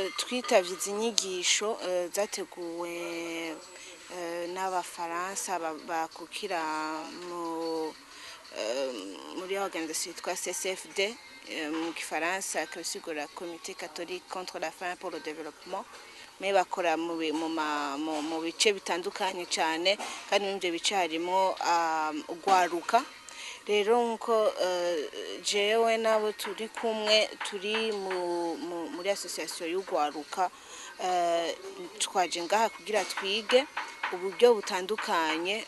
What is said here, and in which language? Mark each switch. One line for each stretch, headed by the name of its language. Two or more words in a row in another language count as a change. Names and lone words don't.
Rundi: twitavye izi nyigisho zateguwe n'abafaransa bakukira muri organisation yitwa CCFD mu Gifaransa kabisigura Comité catholique contre la faim pour le développement, me bakora mu bice bitandukanye cyane kandi n'ibyo bice harimo ugwaruka. Rero nko jewe nabo turi kumwe turi muri association y'ugwaruka twaje ngaha kugira twige uburyo butandukanye